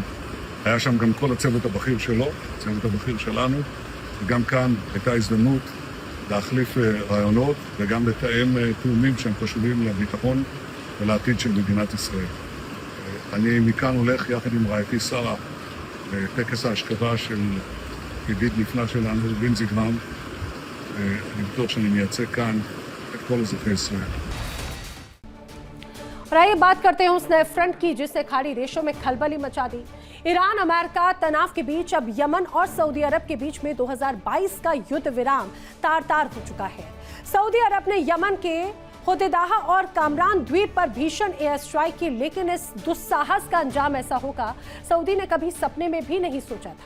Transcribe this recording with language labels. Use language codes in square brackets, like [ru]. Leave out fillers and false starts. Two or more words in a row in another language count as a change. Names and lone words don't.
[he] היה שם גם כל הצוות הבכיר שלו, הצוות הבכיר שלנו, וגם כאן הייתה הזדמנות להחליף רעיונות וגם לתאם תאומים שהם חשובים לביטחון ולעתיד של מדינת ישראל. אני מכאן הולך יחד עם רעייתי שרה לטקס ההשכבה של ידיד נפלא שלנו, בן זיגרם. אני בטוח שאני מייצג כאן את כל אזרחי ישראל. [hi] और आइए बात करते हैं उस नए फ्रंट की जिसने खाड़ी देशों में खलबली मचा दी। ईरान अमेरिका तनाव के बीच अब यमन और सऊदी अरब के बीच में 2022 का युद्ध विराम तार-तार हो चुका है। सऊदी अरब ने यमन के होदेदाह और कामरान द्वीप पर भीषण [en] air strike [hi] की, लेकिन इस दुस्साहस का अंजाम ऐसा होगा सऊदी ने कभी सपने में भी नहीं सोचा था।